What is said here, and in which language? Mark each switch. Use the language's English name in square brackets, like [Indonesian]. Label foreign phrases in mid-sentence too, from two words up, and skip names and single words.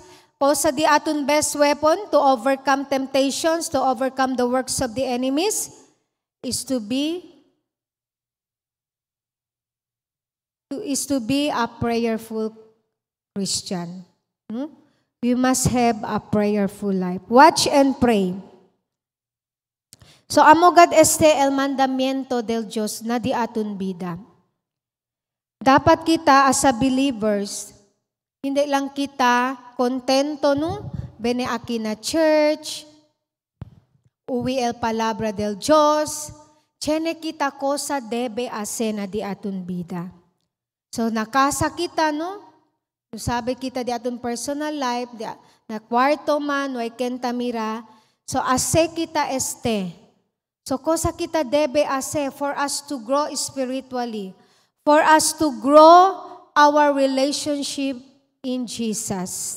[Chavacano] O sa di aton [English] best weapon to overcome temptations, to overcome the works of the enemies, is to be a prayerful Christian. We must have a prayerful life. Watch and pray. [Chavacano] So amogad el mandamiento del Dios na di aton bida. Dapat kita [English] as a believers, [Chavacano] hindi lang kita kontento no, bene aquí na church, uwi el palabra del Dios, tiene kita cosa debe hacer na di aton bida. So nakasa kita no, sabi kita di aton [English] personal life, [Chavacano] na kwarto man, way kenta mira, so ase kita So cosa kita debe hacer [English] for us to grow spiritually, for us to grow our relationship in Jesus.